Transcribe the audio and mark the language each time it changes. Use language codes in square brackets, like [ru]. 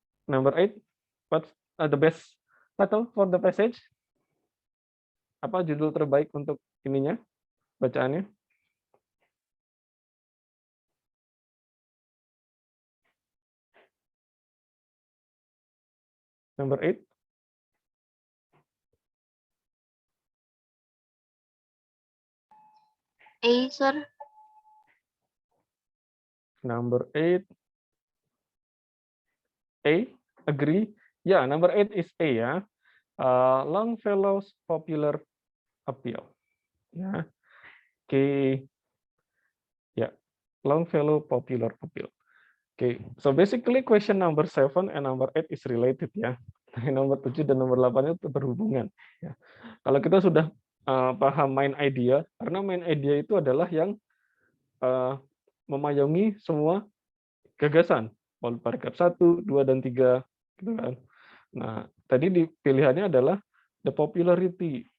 [en] Number 8, what's the best title for the passage? [id] Apa judul terbaik untuk ininya? Bacaannya? [en] Number 8. A, sir. Number 8. A, agree? Yeah, number 8 is A ya. Longfellow's popular appeal. Ya. Okay. Yeah. Longfellow popular appeal. Okay. So basically question number 7 and number 8 is related ya. [id] Nomor 7 dan nomor 8 itu berhubungan. Ya. Kalau kita sudah paham main idea, karena main idea itu adalah yang memayungi semua gagasan. Paragraf 1, 2, dan 3. Gitu kan. Nah, tadi di pilihannya adalah the popularity.